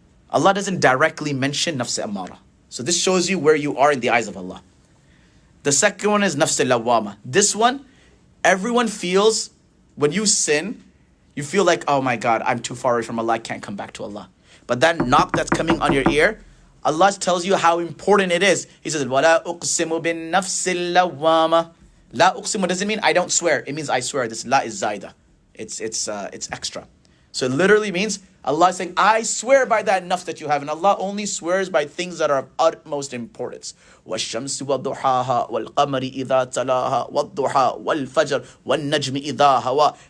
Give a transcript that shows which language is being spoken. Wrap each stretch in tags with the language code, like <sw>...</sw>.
<en>Allah doesn't directly mention nafs ammara. So this shows you where you are in the eyes of Allah. The second one is nafs lawwama. This one, everyone feels, when you sin, you feel like, oh my God, I'm too far away from Allah, I can't come back to Allah. But that knock that's coming on your ear, Allah tells you how important it is. He says,</en> <ar>وَلَا أُقْسِمُ بِالنَّفْسِ اللَّوَّامَةِ.</ar> <en>La uqsimu doesn't mean I don't swear. It means I swear. This la is zaida. It's extra. So it literally means Allah is saying, I swear by that nafs that you have. And Allah only swears by things that are of utmost importance.</en> <ar>وَالشَّمْسِ وَالضُّحَاهَا وَالْقَمَرِ إِذَا تَلَاهَا وَالضُّحَى وَالْفَجْرِ وَالنَّجْمِ إِذَا هَوَى.</ar>